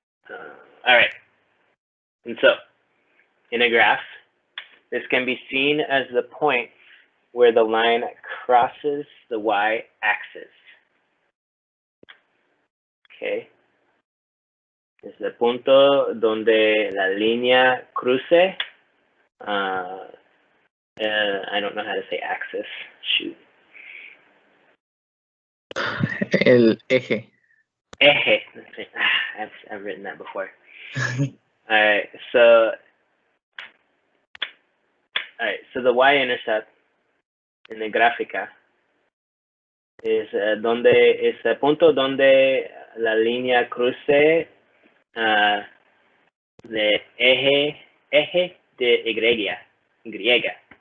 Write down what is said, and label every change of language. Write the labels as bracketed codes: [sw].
[en] All right. And so, in a graph, this can be seen as the point where the line crosses the y-axis. Okay. [es] Es el punto donde la línea cruce. [en] I don't know how to say axis. Shoot. [es] El eje. Eje. [en] I've written that before. All right. So the y-intercept in the [es] gráfica es el punto donde la línea cruce de eje de Y.